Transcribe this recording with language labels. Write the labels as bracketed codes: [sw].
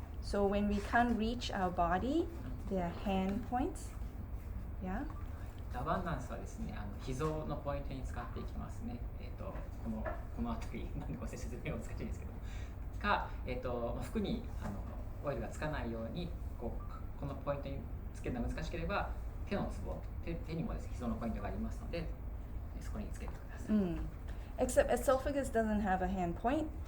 [en] So when we can't reach our body, there are hand points. Yeah. [ja] アバンダンスはですね、脾臓のポイントに使っていきますね。この辺り、なんでご説明難しいですけども、服にオイルがつかないようにこのポイントにつけるのが難しければ手のツボ、手にもですね、脾臓のポイントがありますので、そこにつけてください。 [en] Except esophagus doesn't have a hand point.